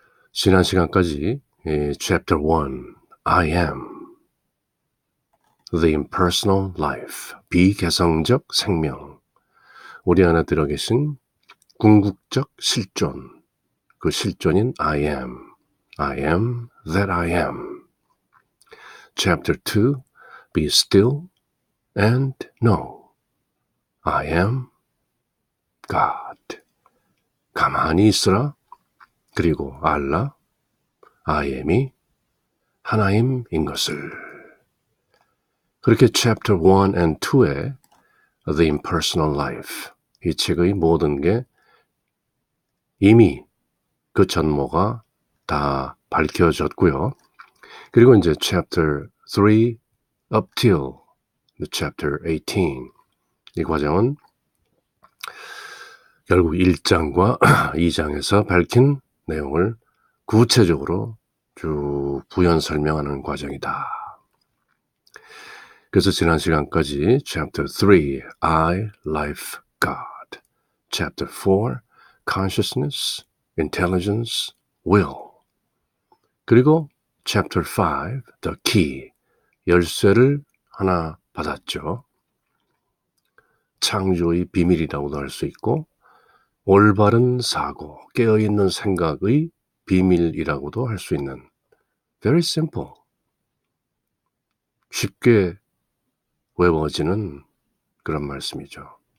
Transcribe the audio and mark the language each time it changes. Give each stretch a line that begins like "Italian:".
Korean: 지난 시간까지 Chapter 1 I Am The Impersonal Life 비개성적 생명, 우리 안에 들어계신 궁극적 실존, 그 실존인
English: I am that I am. Chapter 2 Be still and know I am God.
Korean: 가만히 있으라, 그리고 알라 I am이 하나님인 것을. 그렇게 Chapter 1 and 2의 The Impersonal Life, 이 책의 모든 게 이미 그 전모가 다 밝혀졌고요. 그리고 이제 Chapter 3 up till Chapter 18, 이 과정은 결국 1장과 2장에서 밝힌 내용을 구체적으로 쭉 부연 설명하는 과정이다. 그래서 지난 시간까지 Chapter 3 I, Life, God, Chapter 4 Consciousness, Intelligence, Will, 그리고 Chapter 5 The Key, 열쇠를 하나 받았죠. 창조의 비밀이라고도 할 수 있고 올바른 사고, 깨어있는 생각의 비밀이라고도 할 수 있는
English: very simple,
Korean: 쉽게 외워지는 그런 말씀이죠.